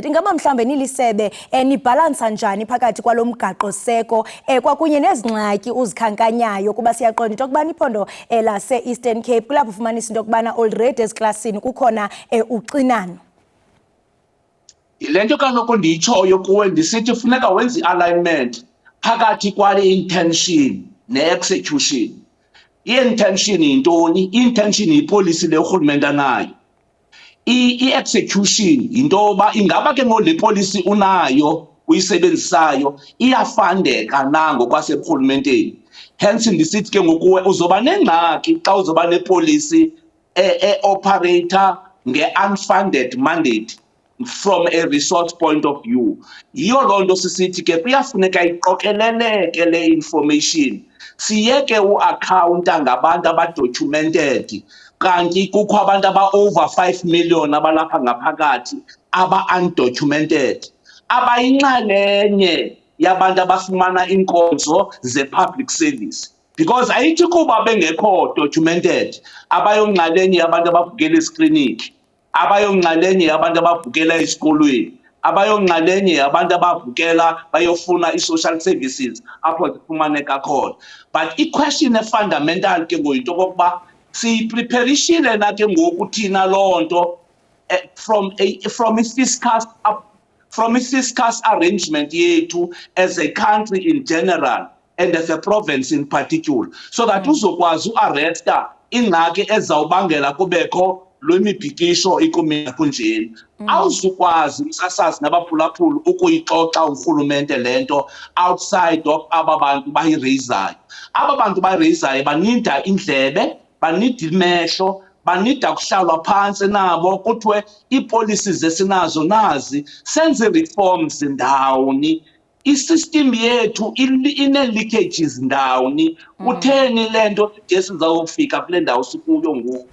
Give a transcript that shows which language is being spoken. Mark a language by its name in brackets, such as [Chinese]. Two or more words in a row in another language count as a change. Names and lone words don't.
[Xhosa] Ingaba mhlawumbe nilisebe nibhalansa njani phakathi kwalo mgaqo-seko kwakunye nezingxaki uzikhankanyayo, kuba siyaqonda into yokubana iphondo lase-Eastern Cape kulapho ufumanisa into yokubana already eziklasini kukhona uxinano. Yile nto kaloku ndiyitshoyo kuwe ndisithi funeka wenze i-alignment phakathi kwale intention ne-execution. I-intention yintoni? I-intention yipolicy le urhulumente anayo. I-execution yinto yoba ingaba ke ngoku le policy unayo uyisebenzisayo iyafandeka na ngokwaseburhulumenteni. Hence ndisithi ke ngokuwe uzoba nengxaki xa uzoba nepolicy e-operator nge- [English] unfunded mandate from a resource point of view. [Xhosa] Yiyo loo nto sisithi ke kuyafuneka iqokeleleke le information, siyeke uakhawunta ngabantu abadocumented kanti kukho abantu aba-over 5 million abalapha ngaphakathi aba-undocumented abayinxalenye yabantu abafumana iinkonzo ze- [English] public service, [Xhosa] because ayithi kuba bengekho documented abayonxalenye yabantu abavukela ezikliniki, abayonxalenye abantu abavukela esikolweni, abayonxalenye abantu abavukela bayofuna i-social services apho zifumaneka khona. But i-question efundamental ke ngoyinto okokuba siyipreparishile na ke ngoku thina loo nto from i-fiscus arrangement yethu [English] as a country in general and as a province in particular, so that [Xhosa] uzokwazi uaresta ingxaki ezawubangela kubekho lwemibhikisho ikumila kunjeni. Awuzukwazi umsasazi nabaphulaphula ukuyixoxa urhulumente le nto [English] outside of [Xhosa] aba bantu bayireyizayo. Aba bantu bayireyizayo banida indlebe, banida imehlo, banida kuhlalwa phantsi nabo kuthiwe ii-policies esinazo nazi, senze reforms ndawoni, i-system yethu ine-leakages ndawoni, kutheni le nto de sizawufika kule ndawo sikuyo ngoku.